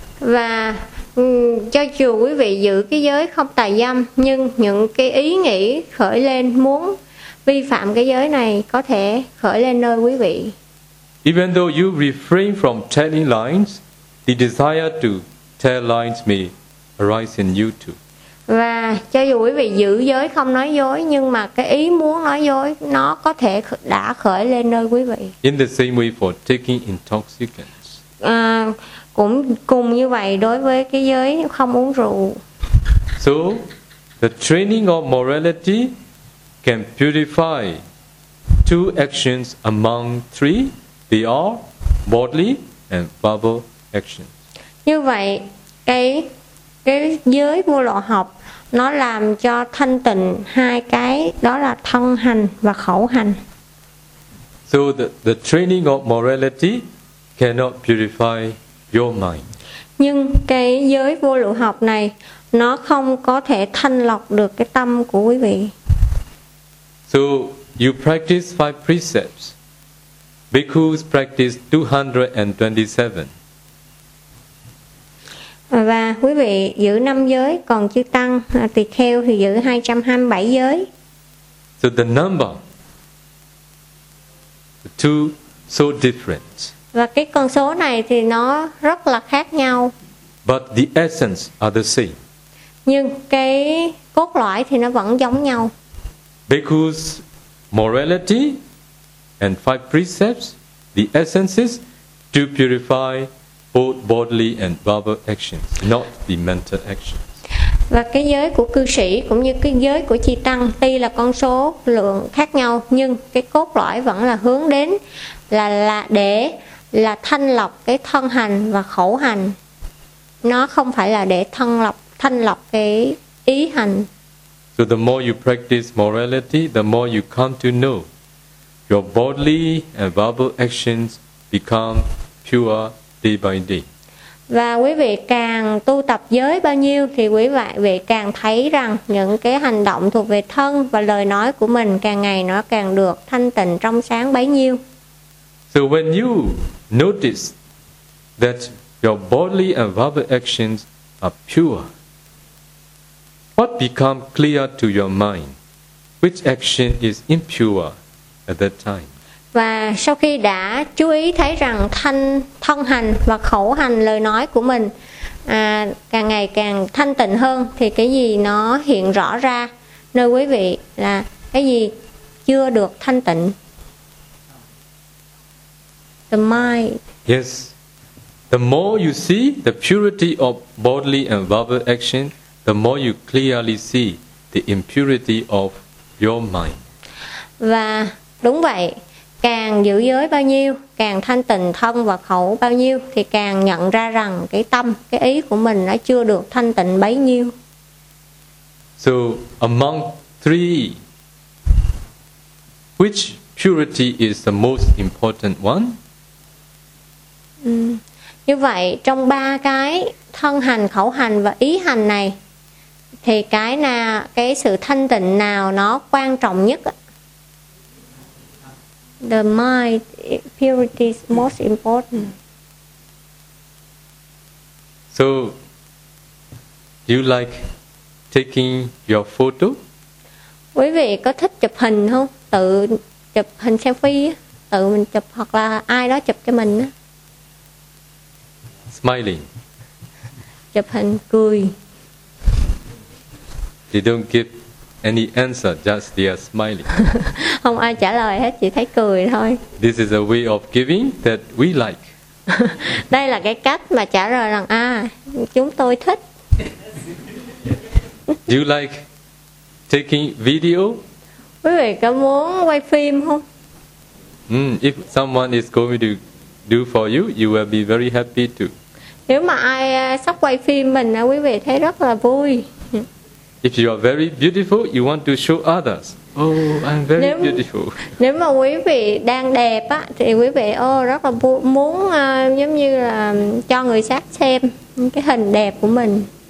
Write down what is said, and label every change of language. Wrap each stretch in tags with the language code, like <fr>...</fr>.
<vi>Và cho dù quý vị giữ cái giới không tà dâm, nhưng những cái ý nghĩ khởi lên muốn vi phạm cái giới này có thể khởi lên nơi quý vị.</vi> <en>Even though you refrain from telling lies, the desire to tell lies may arise in you too.</en> <vi>Và cho dù quý vị giữ giới không nói dối, nhưng mà cái ý muốn nói dối nó có thể đã khởi lên nơi quý vị.</vi> <en>In the same way for taking intoxicants.</en> <vi>Cũng cùng như vậy đối với cái giới không uống rượu.</vi> <en>So, the training of morality can purify two actions among three. They are bodily and verbal actions.</en> <vi>Như vậy, cái giới vô lậu học nó làm cho thanh tịnh hai cái, đó là thân hành và khẩu hành.</vi> <en>So the training of morality cannot purify your mind.</en> <vi>Nhưng cái giới vô lậu học này nó không có thể thanh lọc được cái tâm của quý vị.</vi> <en>So you practice five precepts. Bhikkhus practice 227.</en> <vi>Và quý vị giữ năm giới, còn chư tăng tỳ kheo thì giữ 227 giới.</vi> <en>So the number, the two so different.</en> <vi>Và cái con số này thì nó rất là khác nhau.</vi> <en>But the essence are the same.</en> <vi>Nhưng cái cốt lõi thì nó vẫn giống nhau.</vi> <en>Bhikkhus morality and five precepts, the essence is to purify both bodily and verbal actions, not the mental actions.</en> <vi>Và cái giới của cư sĩ cũng như cái giới của chi tăng, tuy là con số lượng khác nhau, nhưng cái cốt lõi vẫn là hướng đến là để là thanh lọc cái thân hành và khẩu hành. Nó không phải là để thanh lọc cái ý hành.</vi> <en>So the more you practice morality, the more you come to know Your bodily and verbal actions become pure day by day.</en> <vi>Và quý vị càng tu tập giới bao nhiêu thì quý vị càng thấy rằng những cái hành động thuộc về thân và lời nói của mình càng ngày nó càng được thanh tịnh trong sáng bấy nhiêu.</vi> <en>So when you notice that your bodily and verbal actions are pure, what become clear to your mind? Which action is impure at that time?</en> <vi>Và sau khi đã chú ý thấy rằng thân hành và khẩu hành lời nói của mình càng ngày càng thanh tịnh hơn thì cái gì nó hiện rõ ra nơi quý vị là cái gì chưa được thanh tịnh?</vi> <en>The mind. Yes. The more you see the purity of bodily and verbal action, the more you clearly see the impurity of your mind.</en> <vi>Và đúng vậy, càng giữ giới bao nhiêu, càng thanh tịnh thân và khẩu bao nhiêu thì càng nhận ra rằng cái tâm, cái ý của mình nó chưa được thanh tịnh bấy nhiêu.</vi> <en>So among three, which purity is the most important one?</en> <vi>Như vậy, trong ba cái thân hành, khẩu hành và ý hành này thì cái nào, cái sự thanh tịnh nào nó quan trọng nhất?</vi> <en>The mind purity is most important. So, do you like taking your photo?</en> <vi>Quý vị có thích chụp hình không? Tự chụp hình selfie, tự mình chụp hoặc là ai đó chụp cho mình?</vi> <en>Smiling.</en> <vi>Chụp hình cười.</vi> <en>They don't give any answer, just they are smiling.</en> <vi>Không ai trả lời hết, chỉ thấy cười thôi.</vi> <en>This is a way of giving that we like.</en> <vi>Đây là cái cách mà trả lời rằng chúng tôi thích.</vi> <en>Do you like taking video?</en> <vi>Quý vị có muốn quay phim không?</vi> <en>If someone is going to do for you, you will be very happy too. Nếu mà ai sắp quay phim mình, quý vị thấy rất là vui. If you are very beautiful, you want to show others. Oh, I'm very beautiful.</en> <vi>Nếu mà quý vị đang đẹp á, thì quý vị rất là muốn giống như là cho người khác xem cái hình đẹp của mình.</vi>